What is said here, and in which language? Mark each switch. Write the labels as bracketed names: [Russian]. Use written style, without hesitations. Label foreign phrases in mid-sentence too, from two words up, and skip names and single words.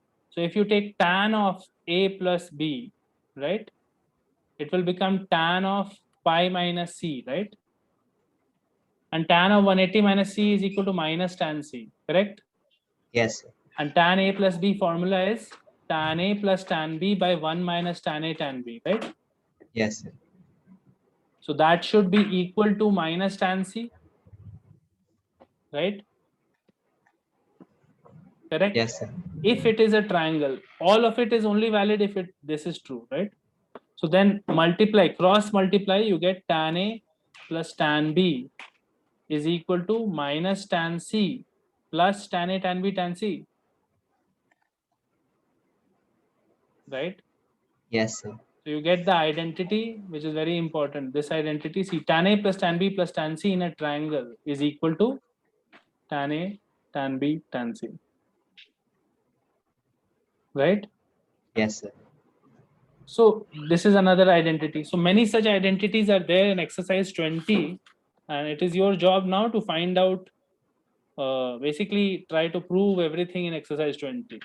[English] So if you take tan of a plus b, right, it will become tan of pi minus c, right? And tan of 180 minus c is equal to minus tan c, correct? Yes, sir. And tan a plus b formula is tan a plus tan b by 1 minus tan a tan b, right? Yes, sir. So that should be equal to minus tan c, right? Correct? Yes, sir. If it is a triangle, all of it is only valid if this is true, right? So then multiply, cross multiply, you get tan A plus tan B is equal to minus tan C plus tan A tan B tan C, right? Yes, sir. So you get the identity, which is very important. This identity, see, tan A plus tan B plus tan C in a triangle is equal to tan A tan B tan C, right? Yes, sir. So this is another identity. So many such identities are there in exercise 20, and it is your job now to find out, basically try to prove everything in exercise 20.